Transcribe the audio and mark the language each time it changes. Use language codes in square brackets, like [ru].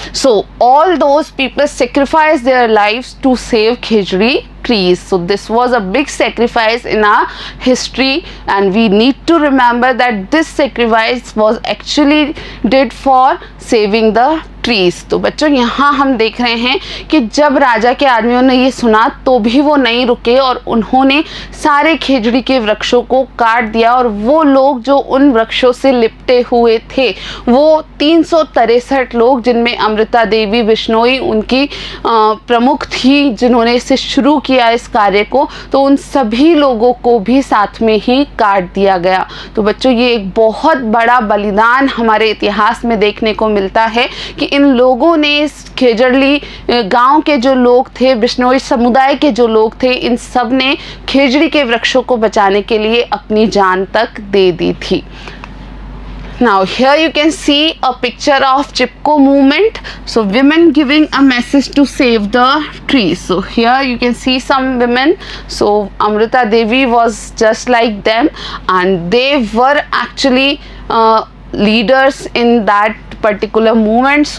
[en] So all those people sacrificed their lives to save khejri trees. So this was a big sacrifice in our history and we need to remember that this sacrifice was actually did for saving the trees. [hi] तो बच्चों, यहाँ हम देख रहे हैं कि जब राजा के आदमियों ने ये सुना तो भी वो नहीं रुके और उन्होंने सारे खेजड़ी के वृक्षों को काट दिया और वो लोग जो उन वृक्षों से लिपटे हुए थे वो 363 लोग, जिनमें अमृता देवी बिश्नोई उनकी प्रमुख थी जिन्होंने इसे शुरू किया इस कार्य को, तो उन सभी लोगों को भी साथ में ही काट दिया गया. तो बच्चों, ये एक बहुत बड़ा बलिदान हमारे इतिहास में देखने को मिलता है कि इन लोगों ने, इस खेजड़ली गांव के जो लोग थे, बिश्नोई समुदाय के जो लोग थे, इन सब ने खेजड़ी के वृक्षों को बचाने के लिए अपनी जान तक दे दी थी. [en] Now here you can see a picture of Chipko movement. So women giving a message to save the trees. So here you can see some women. So Amrita Devi was just like them and they were actually leaders in that particular movement.